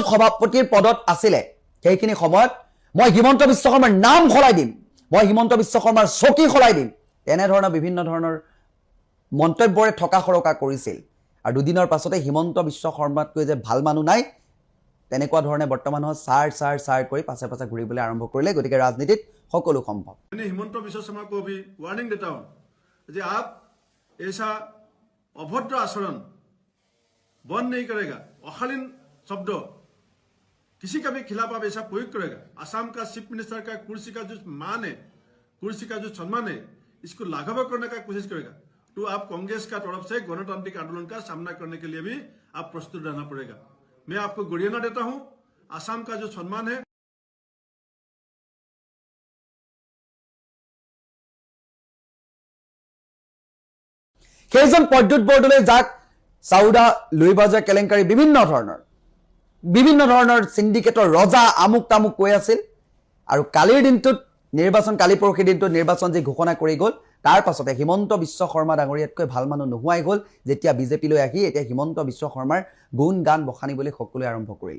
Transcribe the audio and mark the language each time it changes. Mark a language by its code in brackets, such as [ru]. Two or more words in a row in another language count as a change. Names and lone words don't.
[as] সভাপতিৰ পদত আছিল সেইখিনি সময়ত মই হিমন্ত বিশ্ব শৰ্মাৰ নাম খলাই দিম মই হিমন্ত বিশ্ব শৰ্মাৰ চকী খলাই দিম তেনে ধৰণৰ বিভিন্ন ধৰণৰ মন্তব্যৰে ঠকা খৰকা কৰিছিল আৰু দুদিনৰ পাছতে হিমন্ত বিশ্ব শৰ্মাতকৈ যে ভাল মানুহ নাই তেনেকুৱা ধৰণে বৰ্তমান সাৰ কৰি পাছে পাছে ঘূৰিবলৈ আৰম্ভ কৰিলে গতিকে ৰাজনীতিত সকলো সম্ভৱ [hi] मैंने हिमंत बिश्व शर्मा को भी वार्निंग देता हूं कि आप ऐसा अभद्र आचरण बंद नहीं करेगा अशालीन शब्द किसी का भी खिलाफ आप ऐसा प्रयोग करेगा असम का [en] chief minister [hi] का कुर्सी का जो मान है कुर्सी का जो सम्मान है इसको लाघव करने का कोशिश करेगा तो आप कांग्रेस का तरफ से गणतांत्रिक आंदोलन का सामना करने के लिए भी आप प्रस्तुत रहना पड़ेगा मैं आपको गुड़ियाना देता हूं असम का जो सम्मान है [as] সেইজন পদ্যুৎ বৰদলৈ যাক সাউদা লুইবাজাৰ কেলেংকাৰী বিভিন্ন ধৰণৰ সিন্ডিকেটৰ ৰজা আমুক তামুক কৈ আছিল আৰু কালিৰ দিনটোত নিৰ্বাচন কালি পৰখি দিনটোত নিৰ্বাচন যে ঘোষণা কৰি গল তাৰ পাছতে হিমন্ত বিশ্ব শৰ্মা ডাঙৰীয়াতকৈ ভাল মানুহ নোহোৱাই গল যেতিয়া বিজেপি লৈ আহি এতিয়া হিমন্ত বিশ্ব শৰ্মাৰ গুণ গান বখানিবলৈ সকলোৱে আৰম্ভ কৰিলে